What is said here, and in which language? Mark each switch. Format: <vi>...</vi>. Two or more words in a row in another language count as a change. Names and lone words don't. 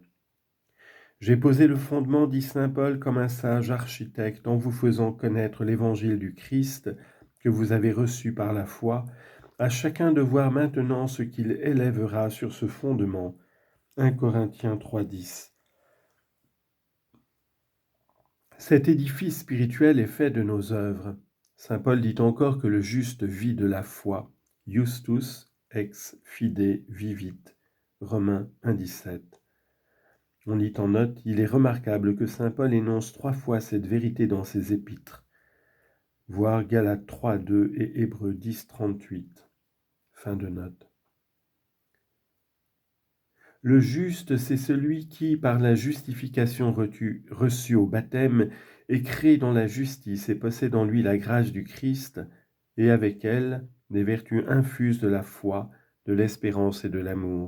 <fr>J'ai posé le fondement, dit saint Paul, comme un sage architecte, en vous faisant connaître l'évangile du Christ que vous avez reçu par la foi, à chacun de voir maintenant ce qu'il élèvera sur ce fondement. 1 Corinthiens 3,10. Cet édifice spirituel est fait de nos œuvres. Saint Paul dit encore que le juste vit de la foi.</fr> <la>Justus ex fide vivit.</la> <fr>Romains 1,17. On lit en note, il est remarquable que saint Paul énonce 3 fois cette vérité dans ses épîtres. Voir Galates 3,2 et Hébreux 10,38. Fin de note. Le juste, c'est celui qui, par la justification reçue au baptême, est créé dans la justice et possède en lui la grâce du Christ, et avec elle, des vertus infuses de la foi, de l'espérance et de l'amour.</fr>